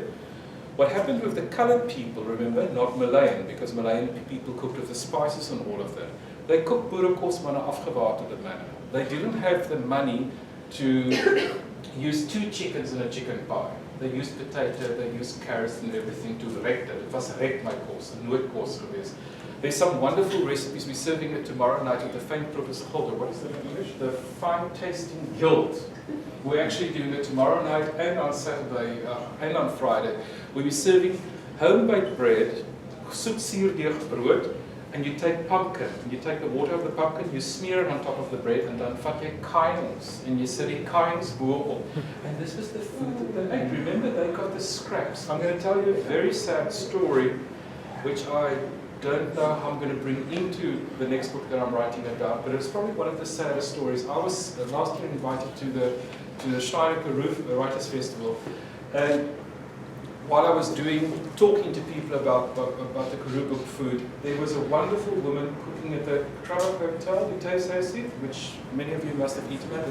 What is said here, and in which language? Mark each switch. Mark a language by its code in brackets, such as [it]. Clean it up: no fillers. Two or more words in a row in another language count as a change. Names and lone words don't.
[en] What happened with the coloured people, remember, not Malayan, because Malayan people cooked with the spices and all of that. They cooked boerekos [af] maar in 'n afgewaterde [en] manner. They didn't have the money to use 2 chickens in a chicken pie. They used potato, they used carrots and everything to [af] rek dit. Dit was rek my kos, 'n noodkos geweest. [en] There's some wonderful recipes. We're serving it tomorrow night with the faint Professor Holder. What is that in English? The fine tasting guild. We're actually doing it tomorrow night and on Saturday and on Friday. We'll be serving home-baked bread, [af] soet suurdeeg brood, [en] and you take pumpkin. You take the water of the pumpkin, you smear it on top of the bread, and [af] dan vat jy kains, [en] and you sit [af] die kains bo-op. [en] And this was the food that they ate. Remember, they got the scraps. I'm going to tell you a very sad story, which I don't know how I'm going to bring into the next book that I'm writing about, but it's probably one of the saddest stories. I was last year invited to the Steinecker Roof, the Writers' Festival, and while I was talking to people about the Karoo food, there was a wonderful woman cooking at the Krabbe Hotel, the Taste, which many of you must have eaten at.